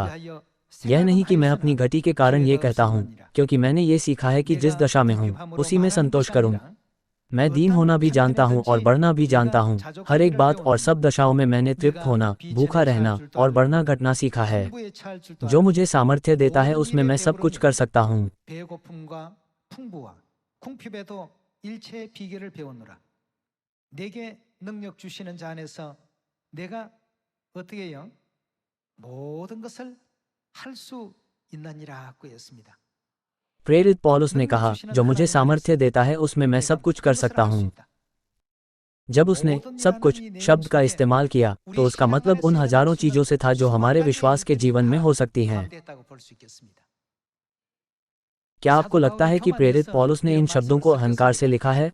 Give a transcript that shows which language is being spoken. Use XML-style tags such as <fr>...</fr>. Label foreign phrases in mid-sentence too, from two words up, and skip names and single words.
<hi>यह नहीं कि मैं अपनी घटी के कारण ये कहता हूँ, क्योंकि मैंने ये सीखा है कि जिस दशा में हूँ उसी में संतोष करूँ। मैं दीन होना भी जानता हूँ और बढ़ना भी जानता हूँ। हर एक बात और सब दशाओं में मैंने तृप्त होना, भूखा रहना और बढ़ना घटना सीखा है। जो मुझे सामर्थ्य देता है उसमें मैं सब कुछ कर सकता हूँ।</hi> <ko>일체의 비결을 배웠노라. 내게 능력 주시는 자 안에서 내가 어떻게 해요? 모든 것을 할 수 있느니라고 했습니다.</ko> <hi>प्रेरित पौलुस ने कहा, जो मुझे सामर्थ्य देता है उसमें मैं सब कुछ कर सकता हूँ। जब उसने सब कुछ शब्द का इस्तेमाल किया तो उसका मतलब उन हजारों चीजों से था जो हमारे विश्वास के जीवन में हो सकती हैं। क्या आपको लगता है कि प्रेरित पौलुस ने इन शब्दों को अहंकार से लिखा है?</hi>